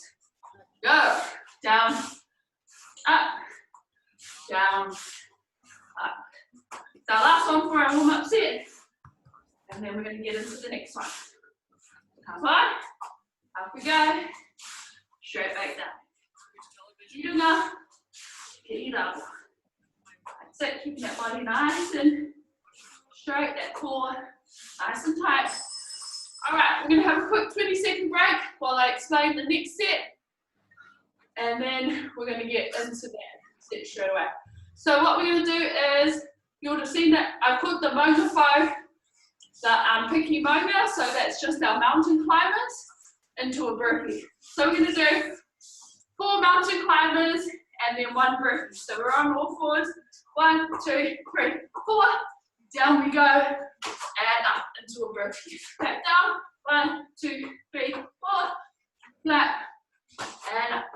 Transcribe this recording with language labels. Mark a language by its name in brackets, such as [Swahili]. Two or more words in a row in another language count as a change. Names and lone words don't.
[English] Go. Down, up, down, up. So last one for our warm up set. And then we're going to get into the next one. Up, up we go. Straight back down. [Māori] Ringa, tītaha. [English] That's it, keeping that body nice and straight, that core nice and tight. Alright, we're going to have a quick 20-second break while I explain the next set. And then we're going to get into that set straight away. So what we're going to do is, you would have seen that I put the Maungawhau, the [Māori] peke maunga, [English] so that's just our mountain climbers, into a burpee. So we're going to do 4 mountain climbers and then 1 burpee. So we're on all fours. 1, 2, 3, 4. Down we go and up into a burpee. Back down. 1, 2, 3, 4. Flat and up.